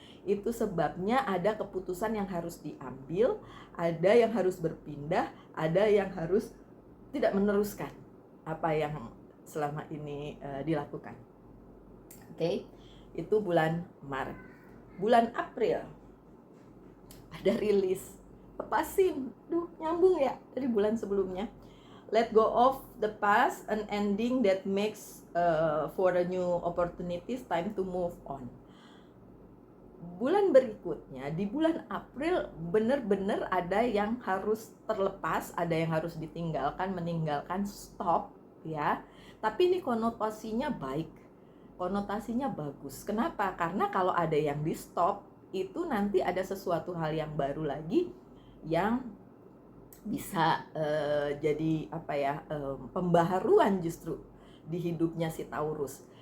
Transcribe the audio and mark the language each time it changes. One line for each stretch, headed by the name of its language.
Indonesian: Itu sebabnya ada keputusan yang harus diambil, ada yang harus berpindah, ada yang harus tidak meneruskan apa yang selama ini dilakukan. Oke, itu bulan Maret. Bulan April ada rilis, lepasin, nyambung ya dari bulan sebelumnya.
English: Let go of the past, an ending that makes for a new opportunities, time to move on.
Indonesian: Bulan berikutnya, di bulan April, benar-benar ada yang harus terlepas, ada yang harus ditinggalkan, meninggalkan, stop ya. Tapi ini konotasinya baik, konotasinya bagus. Kenapa? Karena kalau ada yang di stop, itu nanti ada sesuatu hal yang baru lagi yang bisa jadi apa ya, pembaharuan justru di hidupnya si Taurus.